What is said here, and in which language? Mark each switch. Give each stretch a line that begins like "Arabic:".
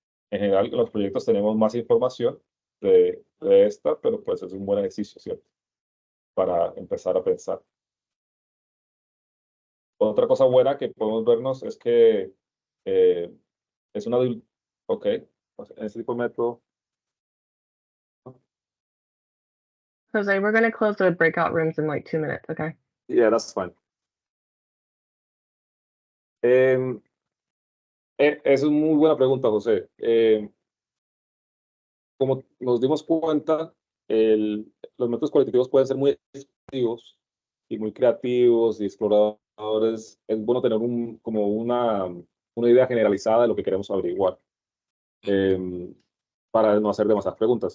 Spanish: En general, en los proyectos tenemos más información de esta, pero pues es un buen ejercicio, ¿cierto? Para empezar a pensar. Otra cosa buena que podemos vernos es que es una... Ok, en este tipo de método.
English: Jose, we're going to close the breakout rooms in like 2 minutes, okay? Yeah, that's fine.
Spanish: Es una muy buena pregunta, José. Como nos dimos cuenta, los métodos cualitativos pueden ser muy efectivos y muy creativos y exploradores. Es bueno tener como una idea generalizada de lo que queremos averiguar para no hacer demasiadas preguntas.